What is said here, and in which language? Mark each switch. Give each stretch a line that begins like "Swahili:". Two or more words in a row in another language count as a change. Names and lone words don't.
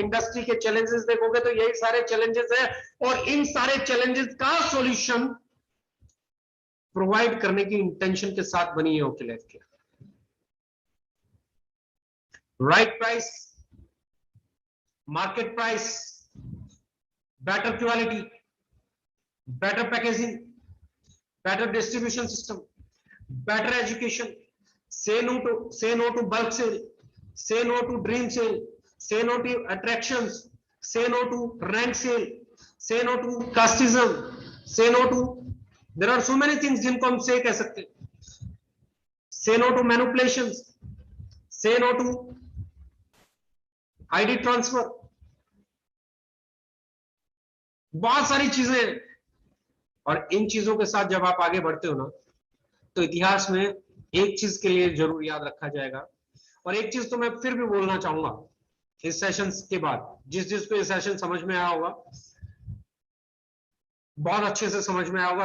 Hindi: इंडस्ट्री के चैलेंजेस देखोगे तो यही सारे चैलेंजेस है, और इन सारे चैलेंजेस का
English: solution provide
Hindi: करने की इंटेंशन के साथ बनी है ओके लाइफ केयर।
English: right price, market price, better quality, better packaging, better distribution system, better education, say no to bulk sale, say no to dream sale, say no to attractions, say no to rank sale, say no to casteism, say no to, there are so many things
Hindi: जिनको हम say कह सकते हैं।
English: say no to manipulations, say no to ID transfer,
Hindi: बहुत सारी चीजें। और इन चीजों के साथ जब आप आगे बढ़ते हो ना, तो इतिहास में एक चीज के लिए जरूर याद रखा जाएगा। और एक चीज तो मैं फिर भी बोलना चाहूंगा इस सेशन के बाद, जिसको ये सेशन समझ में आया होगा, बहुत अच्छे से समझ में आया होगा।